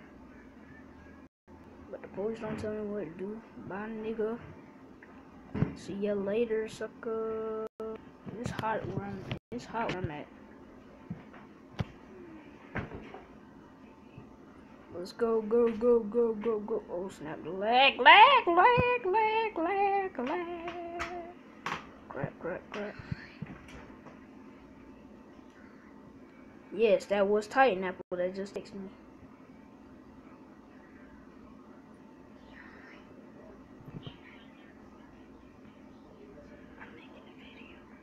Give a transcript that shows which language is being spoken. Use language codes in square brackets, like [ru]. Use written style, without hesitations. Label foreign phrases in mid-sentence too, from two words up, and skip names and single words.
[en] But the police don't tell me what to do. Bye, nigga. See ya later, sucker. It's hot where I'm at. It's hot where I'm at. Let's go, go, go, go, go, go. Oh snap, lag, lag, lag, lag, lag, lag. Crap, crap, crap. Yes, that was Titan Apple that just texted me. I'm making a video.